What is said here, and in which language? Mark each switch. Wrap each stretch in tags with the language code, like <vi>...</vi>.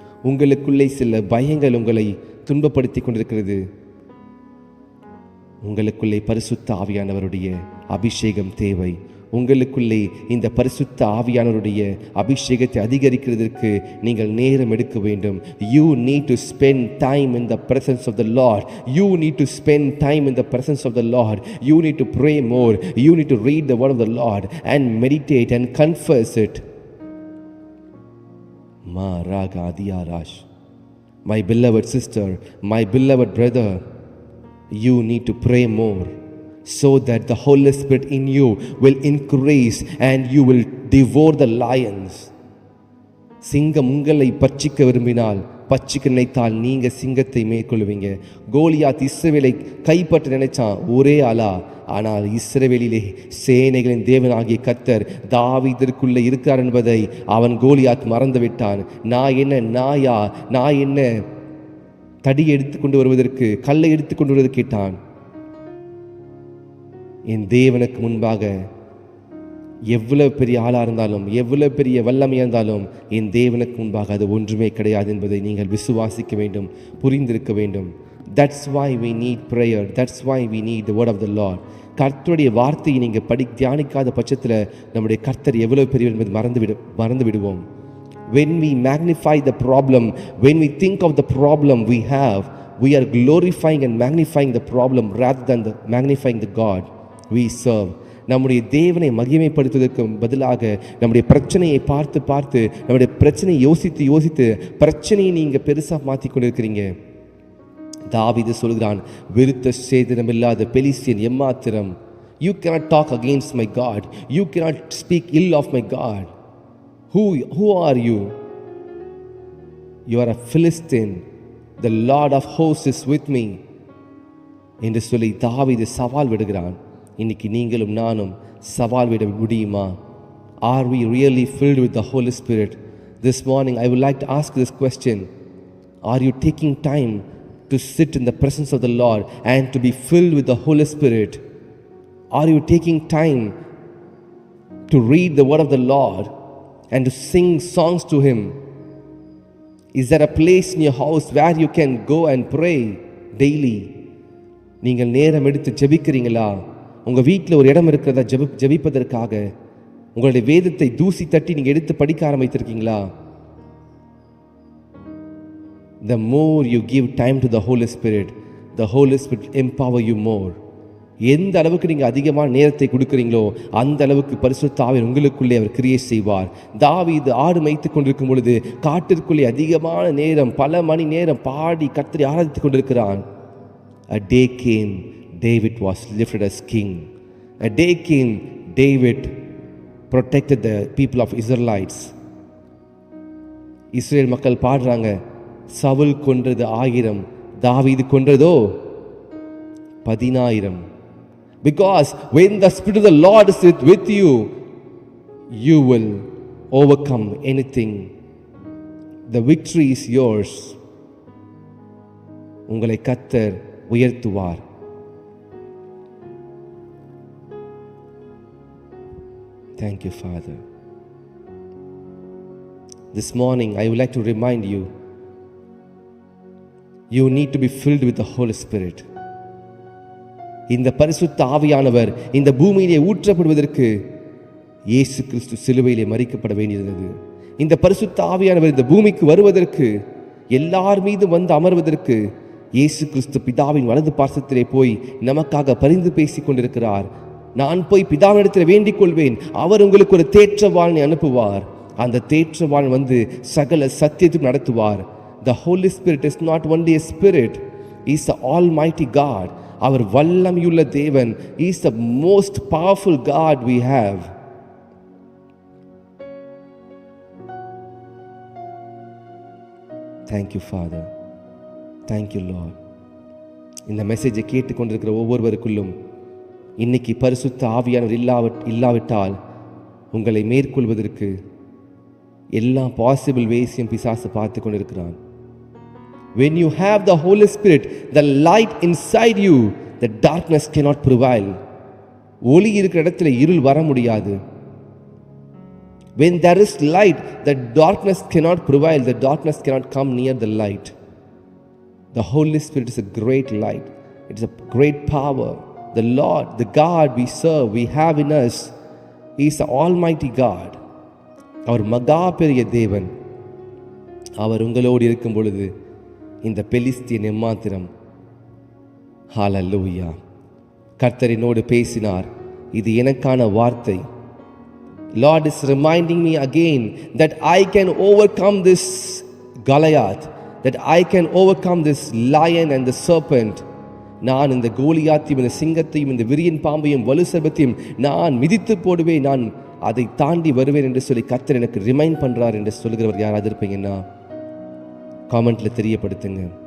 <ta>உங்களுக்குள்ளே சில பயங்கள் உங்களை துன்பப்படுத்தி கொண்டிருக்கிறது. உங்களுக்குள்ளே பரிசுத்த ஆவியானவருடைய அபிஷேகம் தேவை. உங்களுக்குள்ளே இந்த பரிசுத்த ஆவியானவருடைய அபிஷேகத்தை அதிகரிக்கிறதுக்கு நீங்கள் நேரம் எடுக்க வேண்டும்.</ta> <en>You need to spend time in the presence of the Lord. You need to spend time in the presence of the Lord. You need to pray more. You need to read the word of the Lord and meditate and confess it. Ma raga diyarash. My beloved sister, my beloved brother, you need to pray more, so that the Holy Spirit in you will increase and you will devour the lions.</en> <ta>சிங்கம் உங்களை பட்சிக்க விரும்பினால், பட்சிக்க நினைத்தால் நீங்க சிங்கத்தை மேற்கொள்வீங்க. கோலியாத் இஸ்ரவேலை கைப்பற்ற நினைச்சான் ஒரே ஆளா. ஆனால் இஸ்ரவேலிலே சேனைகளின் தேவனாகிய கர்த்தர் தாவீதிற்குள்ளே இருக்கிறார் என்பதை அவன் கோலியாத் மறந்து விட்டான். நான் என்ன நாயா? நான் என்ன தடியை எடுத்துக்கொண்டு வருவதற்கு, கல்லை எடுத்துக்கொண்டு வருவதற்கு கேட்டான். என் தேவனுக்கு முன்பாக எவ்வளவு பெரிய ஆளா இருந்தாலும், எவ்வளவு பெரிய வல்லமையா இருந்தாலும், என் தேவனுக்கு முன்பாக அது ஒன்றுமே கிடையாது என்பதை நீங்கள் விசுவாசிக்க வேண்டும், புரிந்திருக்க வேண்டும்.</ta> <en>That's why we need prayer. That's why we need the word of the Lord.</en> <ta>கர்த்தருடைய வார்த்தையை நீங்கள் தியானிக்காத பட்சத்தில் நம்முடைய கர்த்தர் எவ்வளவு பெரியவர் என்பது மறந்து விடுவோம்.</ta> <en>When we magnify the problem, when we think of the problem we have, we are glorifying and magnifying the problem rather than magnifying the God we serve.</en> <ta>நம்முடைய தேவனை மகிமைப்படுத்துவதற்கு பதிலாக நம்முடைய பிரச்சனையை பார்த்து பார்த்து, நம்முடைய பிரச்சனையை யோசித்து பிரச்சனையை நீங்கள் பெருசாக மாற்றி கொண்டிருக்கிறீங்க. தாவீது சொல்கிறான், விருத்த சேதனமில்லாத பெலிஸ்தியன் எம்மாத்திரம்.</ta> <en>You cannot talk against my God. You cannot speak ill of my God. Who are you? You are a Philistine. The Lord of hosts is with me</en> <ta>என்று சொல்லி தாவீது சவால் விடுகிறான். இன்னைக்கு நீங்களும் நானும் சவால் விட முடியுமா?</ta> <en>Are we really filled with the Holy Spirit? This morning I would like to ask this question. Are you taking time to sit in the presence of the Lord and to be filled with the Holy Spirit? Are you taking time to read the word of the Lord and to sing songs to Him? Is there a place in your house where you can go and pray daily?</en> <ta>நீங்கள் நேரம் எடுத்து ஜெபிக்கிறீங்களா? உங்கள் வீட்டில் ஒரு இடம் இருக்கிறதா ஜெபிப்பதற்காக? உங்களுடைய வேதத்தை தூசி தட்டி நீங்கள் எடுத்து படிக்க ஆரம்பித்திருக்கீங்களா?</ta> <en>The more you give time to the Holy Spirit will empower you more.</en> <ta>எந்த அளவுக்கு நீங்கள் அதிகமான நேரத்தை கொடுக்குறீங்களோ அந்த அளவுக்கு பரிசுத்த ஆவியானவர் உங்களுக்குள்ளே அவர் கிரியை செய்வார். தாவீது ஆடு மேய்த்து கொண்டிருக்கும் பொழுது காட்டிற்குள்ளே அதிகமான நேரம், பல மணி நேரம் பாடி கர்த்தரை ஆராதித்துக் கொண்டிருக்கிறான்.</ta> <en>A day came, David was lifted as king. A day came, David protected the people of Israelites.</en> <ta>Israel மக்கள் பாடுறாங்க, சவுல் கொன்றது 1000, தாவீது கொன்றதோ 10,000.</ta> <en>Because when the Spirit of the Lord is with you, you will overcome anything. The victory is yours.</en> <ta>உங்களை கர்த்தர் உயர்த்துவார்.</ta> <en>Thank you, Father. This morning I would like to remind you, you need to be filled with the Holy Spirit.</en> <ta>இந்த பரிசுத்த ஆவியானவர் இந்த பூமியிலே ஊற்றப்படுவதற்கு இயேசு கிறிஸ்து சிலுவையிலே மரிக்கப்பட வேண்டியிருந்தது. இந்த பரிசுத்த ஆவியானவர் இந்த பூமிக்கு வருவதற்கு, எல்லார் மீதும் வந்து அமர்வதற்கு இயேசு கிறிஸ்து பிதாவின் வலது பார்சத்திலே போய் நமக்காக பரிந்து பேசிக் கொண்டிருக்கிறார். நான் போய் பிதாவினிடத்தில் வேண்டிக் கொள்வேன், அவர் உங்களுக்கு ஒரு தேற்றவாளனை அனுப்புவார். அந்த தேற்றவாள் வந்து சகல சத்தியத்துக்கு நடத்துவார்.</ta> <en>The Holy Spirit is not only a spirit, he is the Almighty God.</en> <ta>அவர் வல்லமையுள்ள தேவன்.</ta> <en>He is the most powerful God we have. Thank you, Father. Thank you, Lord.</en> <ta>இந்த மெசேஜை கேட்டுக்கொண்டிருக்கிற ஒவ்வொருவருக்குள்ளும் இன்னைக்கு பரிசுத்த ஆவியானவர் இல்லாவிட்டால் உங்களை மேற்கொள்வதற்கு எல்லா</ta> <en>possible வேஸையும்</en> <ta>பிசாசு பார்த்து கொண்டிருக்கிறான்.</ta> <en>When you have the Holy Spirit, the light inside you, the darkness cannot prevail.</en> <ta>ஒளி இருக்கிற இடத்துல இருள் வர முடியாது.</ta> <en>When there is light, the darkness cannot prevail. The darkness cannot come near the light. The Holy Spirit is a great light. It is a great power. The Lord, the God we serve, we have in us, He is the Almighty God.</en> <ta>அவர் மகா பெரிய தேவன். அவர் உங்களோடு இருக்கும் பொழுது இந்த பெலிஸ்தியன் எம்மாத்திரம். ஹல்லேலூயா. கர்த்தரினோடு பேசினார். இது எனக்கான வார்த்தை.</ta> <en>Lord is reminding me again that I can overcome this Goliath, that I can overcome this lion and the serpent.</en> <ta>நான் இந்த கோலியாத்தையும் இந்த சிங்கத்தையும் இந்த விரியன் பாம்பையும் வலு சர்ப்பத்தையும் நான் மிதித்து போடுவேன், நான் அதை தாண்டி வருவேன் என்று சொல்லி கர்த்தர் எனக்கு ரிமைண்ட் பண்றார் என்று சொல்கிறவர் யாராவது இருப்பீங்கன்னா காமெண்ட்ல தெரியப்படுத்துங்க.</ta>